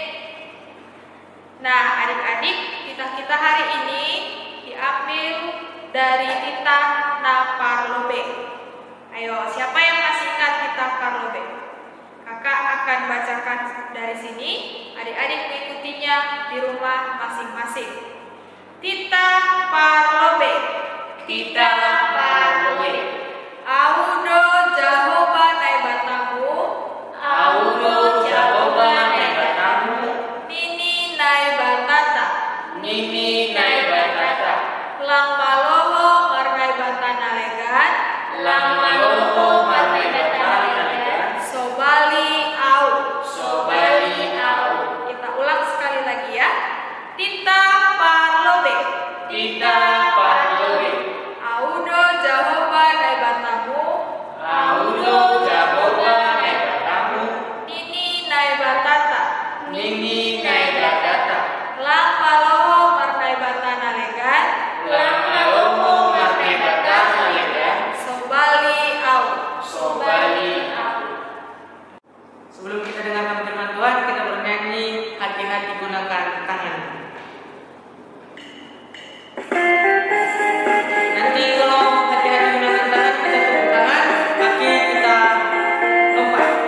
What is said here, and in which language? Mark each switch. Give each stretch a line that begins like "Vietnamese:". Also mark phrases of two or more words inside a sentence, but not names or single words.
Indonesian: Nah, adik-adik, titah kita hari ini diambil dari titah Naparlobe. Ayo, siapa yang masih ingat titah Parlobe? Kakak akan bacakan dari sini, adik-adik mengikutinya di rumah masing-masing. Titah Parlobe. Titah Parlobe.
Batak Simalungun: Audo Jahoba Naibatamu. Audo Jahoba Naibatamu. Nini Naibatata. Nini Naibatata. Langmaloho Marnaibatana Legan. Langmaloho Marnaibatana Legan. Sobali Au. Sobali Au.
Indonesian: Kita ulang sekali lagi ya. Titah Parlobe. Titah Parlobe.
Batak Simalungun: Audo Jahoba Naibatamu. Audo Jahoba Naibatamu. Nini Naibatata. Nini Naibatata. Langmaloho Marnaibatana Legan. Langmaloho Marnaibatana Legan. Sobali Au. Sobali Au.
Indonesian: Sebelum kita dengarkan firman Tuhan, kita bernyanyi hati-hati gunakan tangan. Nanti kalau hati-hati gunakan tangan, kita tepuk tangan, kaki kita lompat.